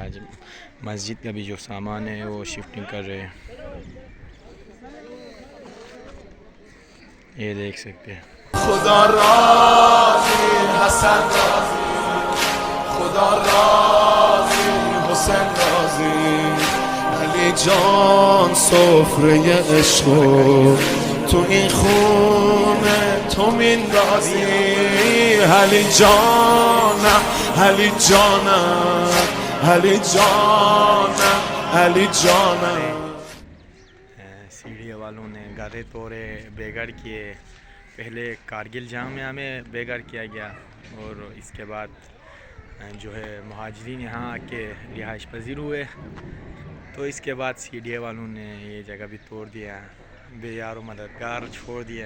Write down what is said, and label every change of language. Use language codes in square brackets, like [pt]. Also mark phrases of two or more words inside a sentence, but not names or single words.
[ur] آج مسجد کا بھی جو سامان ہے وہ شفٹنگ کر رہے ہیں، یہ دیکھ سکتے ہیں. خدا راضی حسن راضی، خدا راضی حسین راضی، علی جان [fa] سفرِ عشق تو این خونه تو میندازی علی جانم علی جانم علی جانم علی جانم। [ur] سیڑھی والوں نے گارے توڑے، بے گھر کیے. پہلے کارگل جامعہ میں بے گھر کیا گیا اور اس کے بعد جو ہے مہاجرین یہاں آ کے رہائش پذیر ہوئے. تو اس کے بعد سیڑھی والوں نے یہ جگہ بھی توڑ دیا، بے یار و مددگار چھوڑ دیا.